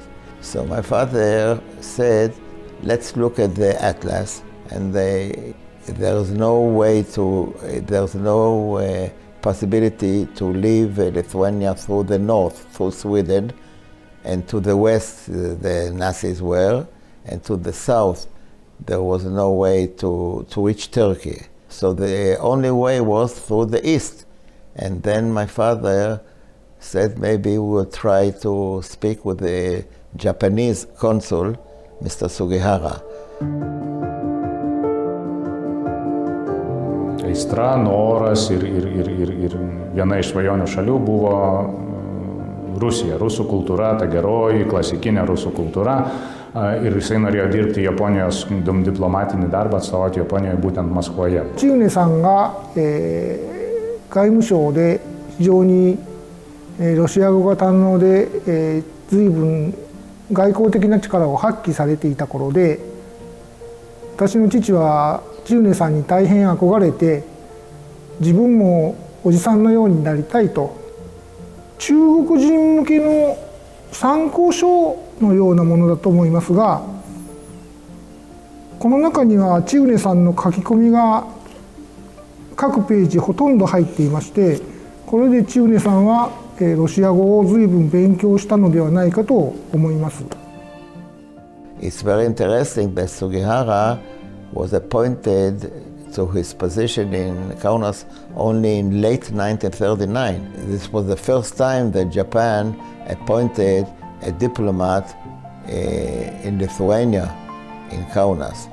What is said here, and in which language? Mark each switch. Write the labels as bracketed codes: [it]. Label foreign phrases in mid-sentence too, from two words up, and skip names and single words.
[en] So my father said, let's look at the atlas, and there's no possibility to leave Lithuania through the north, through Sweden, and to the west the Nazis were, and to the south there was no way to reach Turkey. So the only way was through the east. And then my father said maybe we would try to speak with the Japanese consul, Mr. Sugihara. [lt] Aistra, noras ir viena iš svajonių šalių buvo Rusija, rusų kultūra, ta geroji, klasikinė rusų kultūra. Ir jisai norėjo dirbti Japonijos diplomatinį darbą, atstovauti Japonijoje būtent Maskvoje. [ja] 千畝さんが、外務省で非常に、ロシア語が堪能で、随分外交的な力を発揮されていた頃で、私の父は千畝さんに大変憧れて、自分もおじさんのようになりたいと、中国人向けの参考書のようなものだと思いますが、この中には千畝さんの書き込みが各ページほとんど入っていまして、これで千畝さんはロシア語を随分勉強したのではないかと思います。 [en] It's very interesting that Sugihara was appointed to his position in Kaunas only in late 1939. This was the first time that Japan appointed a diplomat in Lithuania, in Kaunas.